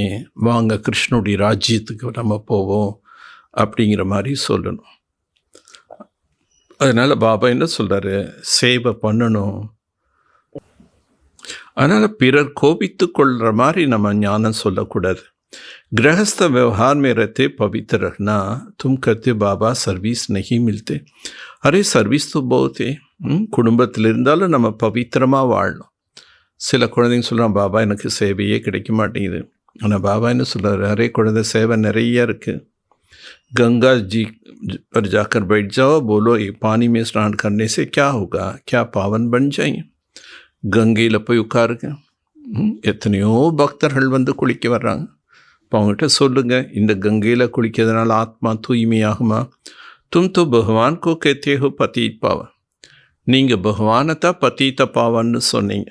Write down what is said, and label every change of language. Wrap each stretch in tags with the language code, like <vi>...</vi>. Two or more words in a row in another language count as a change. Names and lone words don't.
<ta>வாங்க கிருஷ்ணனுடைய ராஜ்யத்துக்கு நம்ம போவோம் அப்படிங்கிற மாதிரி சொல்லணும். அதனால் பாபா என்ன சொல்கிறாரு, சேவை பண்ணணும். அதனால் பிறர் கோபித்து கொள்கிற மாதிரி நம்ம ஞானம் சொல்லக்கூடாது.</ta> <hi>गृहस्थ व्यवहार में रहते पवित्र रहना, तुम कहते बाबा सर्विस नहीं मिलते. अरे सर्विस तो बहुत है.</hi> <ta>குடும்பத்தில் இருந்தாலும் நம்ம பவித்திரமாக வாழணும். சில குழந்தைங்க சொல்கிறான், பாபா எனக்கு சேவையே கிடைக்க மாட்டேங்குது. ஆனால் பாபா என்ன சொல்கிறாரு, அரே குழந்தை சேவை நிறைய இருக்குது.</ta> <hi>गंगा जी पर जाकर बैठ जाओ, बोलो ये पानी में स्नान करने से क्या होगा, क्या पावन बन जाएंगे.</hi> <ta>கங்கையில் போய் உட்காருங்க. எத்தனையோ பக்தர்கள் வந்து குளிக்க வர்றாங்க. இப்போ அவங்ககிட்ட சொல்லுங்கள், இந்த கங்கையில் குளிக்கிறதுனால ஆத்மா தூய்மையாகுமா?</ta> <hi>तुम तो भगवान को कहते हो पतित पावन.</hi> <ta>நீங்கள் பகவானை தான் பதீத்த பாவன்னு சொன்னீங்க.</ta>